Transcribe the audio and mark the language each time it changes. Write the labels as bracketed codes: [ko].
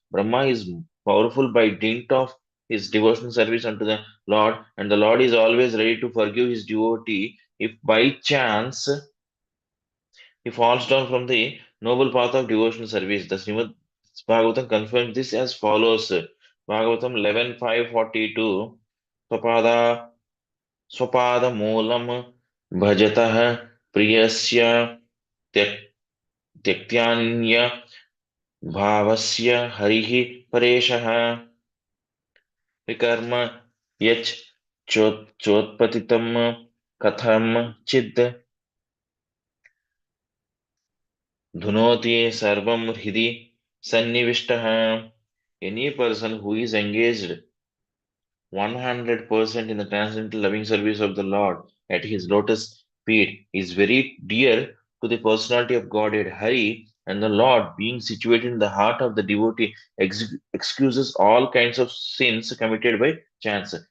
[en] Brahma is powerful by dint of his devotional service unto the Lord, and the Lord is always ready to forgive his devotee if by chance he falls down from the noble path of devotional service. The Srimad Bhagavatam confirms this as follows. [sa] Bhagavatam 11.5.42 Swapada Swapada Bhajatah Priyasya त्यक्त्यान्य भावस्य हरिः परेशः विकर्म यच् चोत्पतितं कथं चिद् धुनोति सर्वं हृदि सन्निविष्टः. [en] Any person who is engaged 100% in the transcendental loving service of the Lord at his lotus feet is very dear to the personality of Godhead Hari, and the Lord, being situated in the heart of the devotee, excuses all kinds of sins committed by chance.